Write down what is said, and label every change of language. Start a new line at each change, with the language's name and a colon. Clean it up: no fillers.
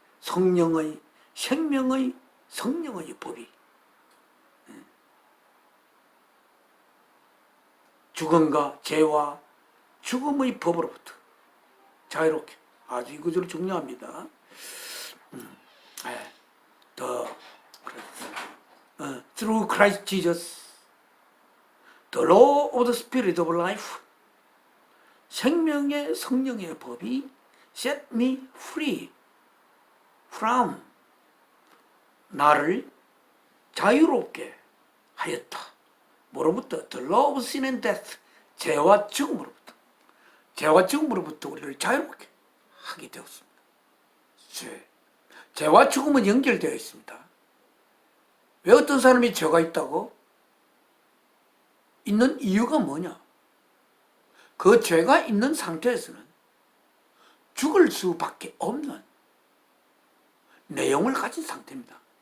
Korean: 성령의, 생명의 성령의 법이 죽음과 죄와 죽음의 법으로부터 자유롭게, 아주 이 구절이 중요합니다.
English: Through Christ Jesus, the law of the Spirit of Life,
Korean: 생명의 성령의 법이
English: set me free from,
Korean: 나를 자유롭게 하였다. 뭐로부터?
English: The law of sin and death,
Korean: 죄와 죽음으로부터. 죄와 죽음으로부터 우리를 자유롭게 하게 되었습니다. 죄와 죽음은 연결되어 있습니다. 왜 어떤 사람이 죄가 있다고? 있는 이유가 뭐냐? 그 죄가 있는 상태에서는 죽을 수밖에 없는 내용을 가진 상태입니다.